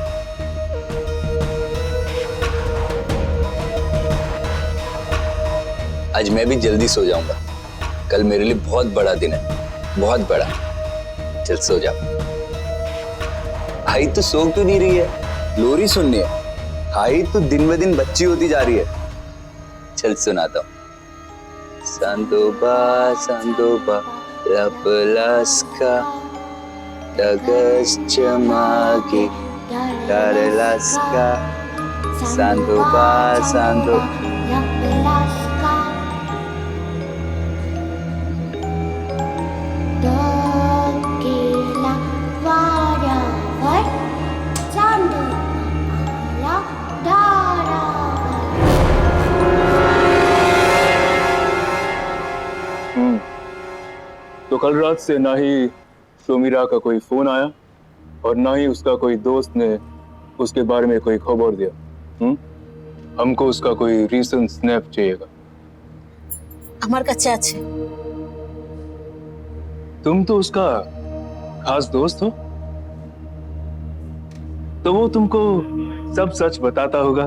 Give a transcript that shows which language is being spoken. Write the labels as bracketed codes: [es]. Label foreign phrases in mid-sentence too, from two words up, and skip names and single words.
[hi] आज मैं भी जल्दी सो जाऊंगा। कल मेरे लिए बहुत बड़ा दिन है, बहुत बड़ा। चल सो जा। भाई तो सो क्यों नहीं रही है? लोरी सुननी है। भाई तो दिन ब दिन बच्ची होती जा रही है। चल सुनाता हूँ। सांदोबा लाप्लास्का Dagashchamagi Daralaska Sandoba Sando Dogila Waravar Sandobala Daravar। तो कल रात से ना ही समीरा का कोई फोन आया और ना ही उसका कोई दोस्त ने उसके बारे में कोई खबर दिया। हमको उसका कोई रीसेंट स्नैप चाहिएगा। [bn] আমার কাছে আছে। [hi] तुम तो उसका खास दोस्त हो, तो वो तुमको सब सच बताता होगा।